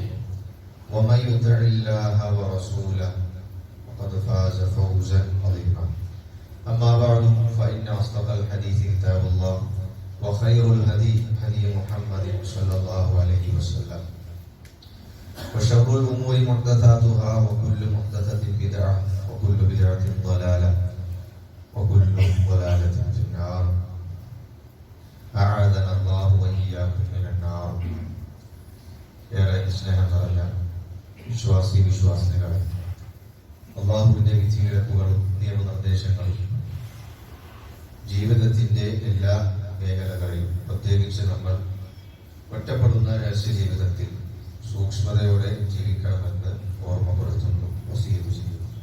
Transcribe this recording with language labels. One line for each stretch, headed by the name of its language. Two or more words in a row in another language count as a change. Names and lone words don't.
Arabic: ومن يطع الله ورسوله فقد فاز فوزا عظيما أما بعد فإن أصدق الحديث كتاب الله وخير الهدي هدي محمد صلى الله عليه وسلم وشر الأمور محدثاتها وكل محدثة بدعة وكل بدعة ضلالة وكل ضلالة في النار أعاذنا الله وإياكم من النار
Malayalam: ഏറെ സ്നേഹം നിറഞ്ഞ വിശ്വാസികളെ അള്ളാഹുവിന്റെ വിധിവിലക്കുകളും നിയമനിർദ്ദേശങ്ങളും ജീവിതത്തിന്റെ എല്ലാ മേഖലകളിലും പ്രത്യേകിച്ച് നമ്മൾ ഒറ്റപ്പെടുന്ന രഹസ്യ ജീവിതത്തിൽ സൂക്ഷ്മതയോടെ ജീവിക്കണമെന്ന് ഓർമ്മപ്പെടുത്തുന്നു, വസിയത്ത് ചെയ്യുന്നു.